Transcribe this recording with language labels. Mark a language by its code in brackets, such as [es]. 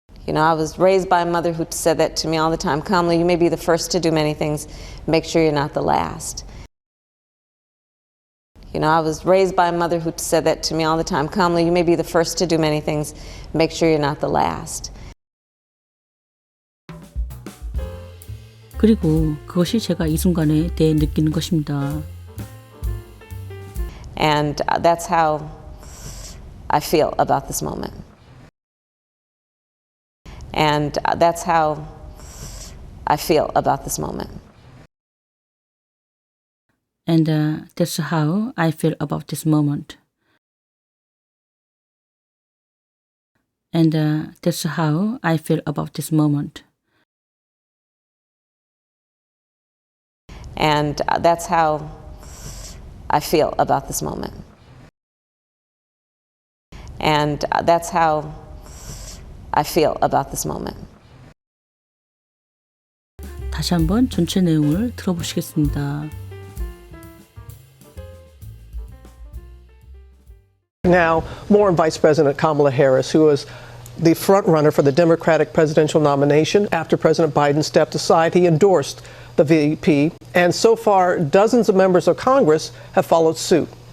[en] You know, I was raised by a mother who said that to me all the time, Kamala, you may be the first to do many things, make sure you're not the last. You know, I was raised by a mother who said that to me all the time, Kamala, you may be the first to do many things, make sure you're not the last. [ko] 그리고 그것이 제가 이 순간에 대해 느끼는 것입니다. [en] And that's how I feel about this moment. And that's how I feel about this moment. And that's how I feel about this moment. And that's how I feel about this moment. And that's how I feel about this moment. And that's how I feel about this moment. [ko] 다시 한번 전체 내용을 들어보시겠습니다. [en] Now, more on Vice President Kamala Harris, who is the front runner for the Democratic presidential nomination. After President Biden stepped aside, he endorsed the VP, and so far, dozens of members of Congress have followed suit.